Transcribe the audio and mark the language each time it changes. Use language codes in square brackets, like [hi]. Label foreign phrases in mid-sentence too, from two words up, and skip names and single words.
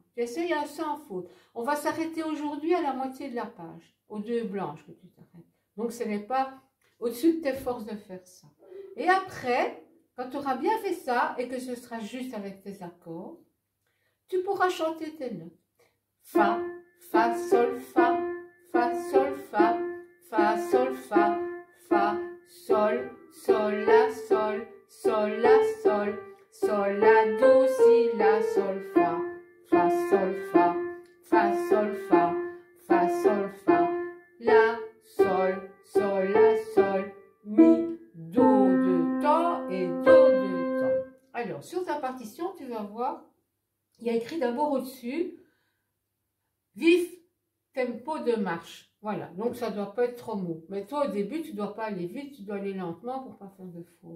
[fr] Tu essayes sans faute. On va s'arrêter aujourd'hui à la moitié de la page, aux deux blanches que tu t'arrêtes. Donc ce n'est pas au-dessus de tes forces de faire ça. Et après, quand tu auras bien fait ça et que ce sera juste avec tes accords, tu pourras chanter tes notes. Fa, fa, sol, fa, sol, fa, sol, fa, sol, sol, la, sol, sol, la, sol, sol, la, do, si, la, sol, fa, sol, fa, sol, fa, sol, fa, la, sol, sol, la, sol, mi, do de temps et do de temps. Alors, sur ta partition, tu vas voir, il y a écrit d'abord au-dessus, vif tempo de marche. Voilà, donc ça ne doit pas être trop mou. Mais toi, au début, tu ne dois pas aller vite, tu dois aller lentement pour ne pas faire de faute.